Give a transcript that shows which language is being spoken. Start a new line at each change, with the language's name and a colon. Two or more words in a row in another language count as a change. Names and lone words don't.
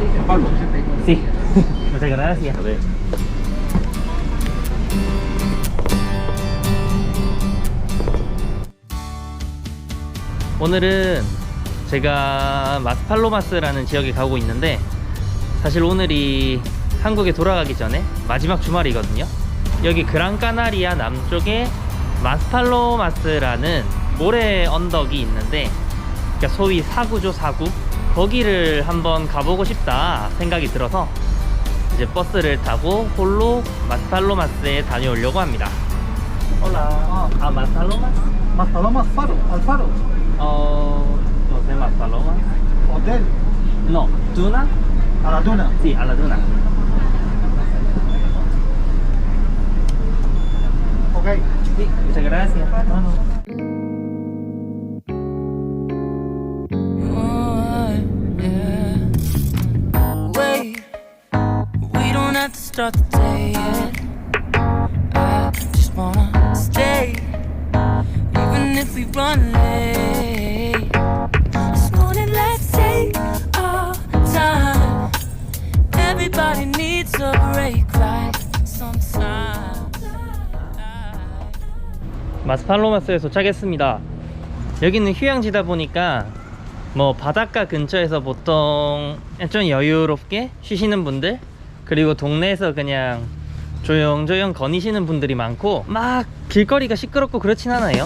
Spanish: Pablo. Sí. Muchas gracias. A ver.
Korean: 오늘은 제가 마스팔로마스라는 지역에 가고 있는데, 사실 오늘이 한국에 돌아가기 전에 마지막 주말이거든요. 여기 그랑카나리아 남쪽에 마스팔로마스라는 모래 언덕이 있는데, 그러니까 소위 사구죠, 사구. 거기를 한번 가보고 싶다 생각이 들어서 이제 버스를 타고 홀로 마스팔로마스에 다녀오려고 합니다.
Spanish: Hola. Maspalomas. Maspalomas Faro, Alfaro. No sé, Maspalomas. Hotel. No, Duna. A la duna. Sí, a la Duna. Ok. Sí, muchas gracias.
English: Wait, we don't have to start the day yet. I just wanna stay, even if we run late. This morning, let's take our time. Everybody needs a break, right? Sometimes.
Korean: 마스팔로마스에 도착했습니다. 여기는 휴양지다 보니까 뭐 바닷가 근처에서 보통 좀 여유롭게 쉬시는 분들, 그리고 동네에서 그냥 조용조용 거니시는 분들이 많고, 막 길거리가 시끄럽고 그렇진 않아요.